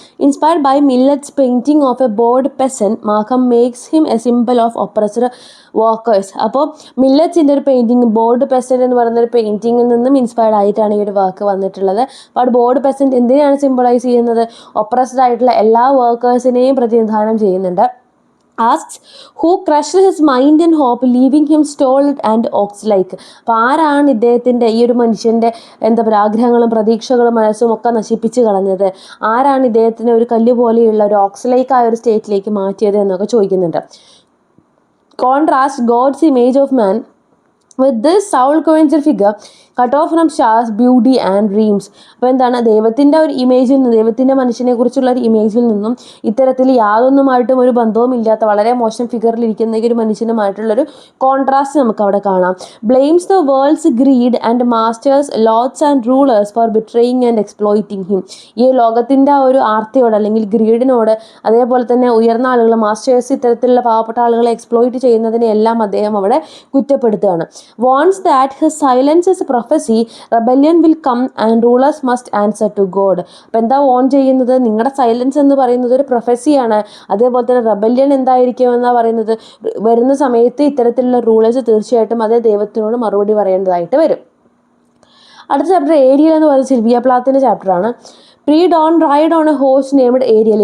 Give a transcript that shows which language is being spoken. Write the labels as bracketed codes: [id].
[en] Inspired by Millet's painting of a bored peasant, Markham makes him a symbol of oppressed workers. [ml] അപ്പോൾ മില്ലറ്റ്സിൻ്റെ ഒരു painting, board peasant എന്ന് പറയുന്ന ഒരു പെയിൻറ്റിങ്ങിൽ നിന്നും inspired ആയിട്ടാണ് ഈ ഒരു വർക്ക് വന്നിട്ടുള്ളത്. അപ്പോൾ ബോർഡ് പെസൻറ്റ് എന്തിനാണ് സിംബലൈസ് ചെയ്യുന്നത്, ഒപ്രസ്ഡ് ആയിട്ടുള്ള എല്ലാ വർക്കേഴ്സിനെയും പ്രതിനിധാനം ചെയ്യുന്നുണ്ട്. [en] asks who crushed his mind and hope, leaving him stolid and ox-like. [ml] അപ്പോൾ ആരാണ് ഇദ്ദേഹത്തിൻ്റെ ഈ ഒരു മനുഷ്യൻ്റെ എന്താ പറയുക ആഗ്രഹങ്ങളും പ്രതീക്ഷകളും മനസ്സും ഒക്കെ നശിപ്പിച്ച് കളഞ്ഞത്, ആരാണ് ഇദ്ദേഹത്തിനെ ഒരു കല്ല് പോലെയുള്ള ഒരു ഓക്സ്-ലൈക്ക് ആയ ഒരു സ്റ്റേറ്റിലേക്ക് മാറ്റിയത് എന്നൊക്കെ ചോദിക്കുന്നുണ്ട്. [en] Contrast God's image of man with this soul-quencher figure cut off from stars, beauty and dreams. [ml] അപ്പോൾ എന്താണ്, ദൈവത്തിൻ്റെ ഒരു ഇമേജിൽ നിന്ന്, ദൈവത്തിൻ്റെ മനുഷ്യനെ കുറിച്ചുള്ള ഒരു ഇമേജിൽ നിന്നും ഇത്തരത്തിൽ യാതൊന്നുമായിട്ടും ഒരു ബന്ധവും ഇല്ലാത്ത വളരെ മോശം ഫിഗറിലിരിക്കുന്ന ഒരു മനുഷ്യനുമായിട്ടുള്ളൊരു കോൺട്രാസ്റ്റ് നമുക്ക് അവിടെ കാണാം. [en] Blames the world's greed and masters lords and rulers for betraying and exploiting him. [ml] ഈ ലോകത്തിൻ്റെ ആ ഒരു ആർത്തിയോട് അല്ലെങ്കിൽ ഗ്രീഡിനോട്, അതേപോലെ തന്നെ ഉയർന്ന ആളുകൾ മാസ്റ്റേഴ്സ് ഇത്തരത്തിലുള്ള പാവപ്പെട്ട ആളുകളെ എക്സ്പ്ലോയിറ്റ് ചെയ്യുന്നതിനെല്ലാം അദ്ദേഹം അവിടെ കുറ്റപ്പെടുത്തുകയാണ്. [en] warns that his silence is a prophecy, rebellion will come and rulers must answer to God. [ml] അപ്പം എന്താ വോൺ ചെയ്യുന്നത്? നിങ്ങളുടെ സൈലൻസ് എന്ന് പറയുന്നത് ഒരു പ്രൊഫസിയാണ്. അതേപോലെ തന്നെ റെബല്യൻ എന്തായിരിക്കും എന്നാണ് പറയുന്നത്? വരുന്ന സമയത്ത് ഇത്തരത്തിലുള്ള റൂളേഴ്സ് തീർച്ചയായിട്ടും അതേ ദൈവത്തിനോട് മറുപടി പറയേണ്ടതായിട്ട് വരും. അടുത്ത ചാപ്റ്റർ ഏരിയൽ എന്ന് പറയുന്നത് സിൽവിയ പ്ലാത്തിൻ്റെ ചാപ്റ്ററാണ്. [en] Pre dawn ride on a horse named Ariel.